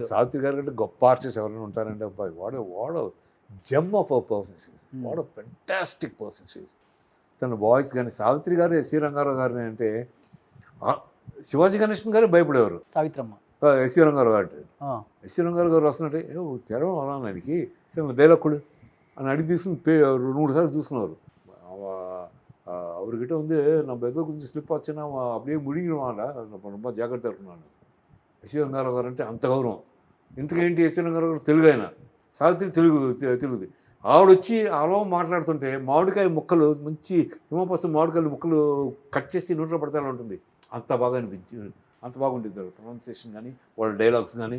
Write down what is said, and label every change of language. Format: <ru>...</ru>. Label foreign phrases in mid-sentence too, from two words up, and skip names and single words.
<te>సావిత్రి గారు కంటే గొప్ప ఆర్టిస్ట్ ఎవరైనా ఉంటారంటే అబ్బాయి,</te> <en>what a gem of a person, what a fantastic person she is.</en> <te>తన వాయిస్ కానీ, సావిత్రి గారు, ఎస్సీ రంగారావు గారిని అంటే శివాజీ గణేశన్ గారు భయపడేవారు. సావిత్రమ్మ ఎస్సీ రంగారావు గారు అంటే, ఎస్సీ రంగారావు గారు వస్తున్నట్టే తెరం అలా ఆయనకి డైలాక్కుడు అని అడిగి తీసుకుని 2-3 సార్లు చూసుకున్నారు.</te> <ta>அவர்கிட்ட வந்து நம்ம ஏதோ கொஞ்சம் ஸ்லிப் ஆச்சுன்னா அவன் அப்படியே முழுங்கிடுவான்டா, நம்ம ரொம்ப</ta> <te>జాగ్రత్తగా ఉన్నాను. ఎస్సీ రంగారావు గారు అంటే అంత గౌరవం. ఇంతకేంటి ఎస్సీ రంగారావు గారు తెలుగు ఆయన, సావిత్రి తెలుగుది. ఆవిడొచ్చి అలా మాట్లాడుతుంటే మామిడికాయ ముక్కలు, మంచి హిమపసం మామిడికాయలు ముక్కలు కట్ చేసి నోట్లో పడతానే ఉంటుంది. అంత బాగా అనిపించింది, అంత బాగుంటుంది వాళ్ళ ప్రొనౌన్సియేషన్ కానీ, వాళ్ళ డైలాగ్స్ కానీ,</te>